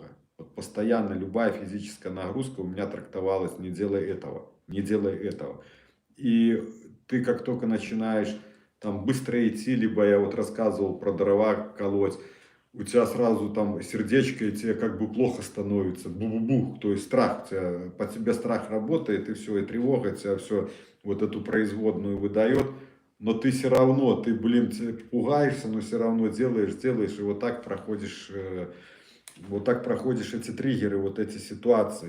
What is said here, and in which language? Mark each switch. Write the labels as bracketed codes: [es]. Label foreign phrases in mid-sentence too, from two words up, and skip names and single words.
[ru] Вот постоянно любая физическая нагрузка у меня трактовалась: не делай этого, не делай этого. И ты как только начинаешь там быстро идти, либо я вот рассказывал про дрова колоть, у тебя сразу там сердечко, и тебе как бы плохо становится, бу-бу-бух, то есть страх, у тебя, по тебе страх работает, и все, и тревога тебя все вот эту производную выдает, но ты все равно, ты, блин, пугаешься, но все равно делаешь, и вот так проходишь эти триггеры, вот эти ситуации.